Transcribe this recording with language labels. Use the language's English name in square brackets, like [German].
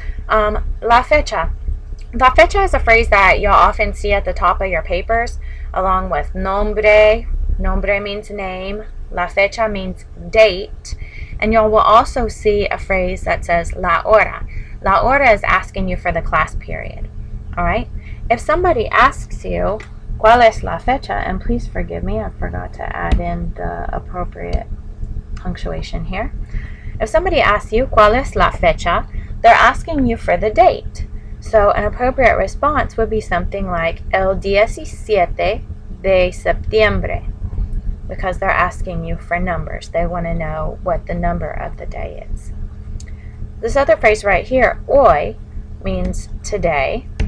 [Spanish] La fecha. La fecha [English] is a phrase that you'll often see at the top of your papers, along with nombre. Nombre means name. [Spanish] La fecha [English] means date. And you will also see a phrase that says [Spanish] la hora. La hora [English] is asking you for the class period. Alright? If somebody asks you, [Spanish] ¿cuál es la fecha? [English] And please forgive me, I forgot to add in the appropriate punctuation here. If somebody asks you, [Spanish] ¿cuál es la fecha? [English] They're asking you for the date. So an appropriate response would be something like [Spanish] el 17 de septiembre, [English] because they're asking you for numbers. They want to know what the number of the day is. This other phrase right here, hoy, means today.